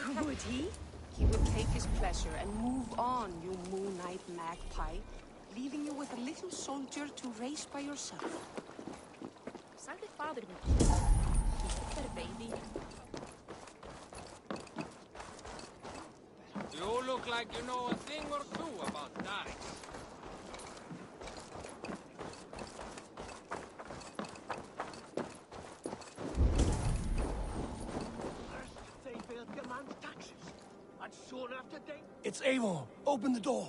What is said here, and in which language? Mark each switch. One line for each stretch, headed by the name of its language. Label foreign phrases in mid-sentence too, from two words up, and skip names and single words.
English: How would he? He would take his pleasure and move on, you Moon Knight magpie, leaving you with a little soldier to raise by yourself.
Icelandic: Sagði fadir minn. Þetta baby.
English: You look like you know a thing or two about dying. It's Eivor. Open the door.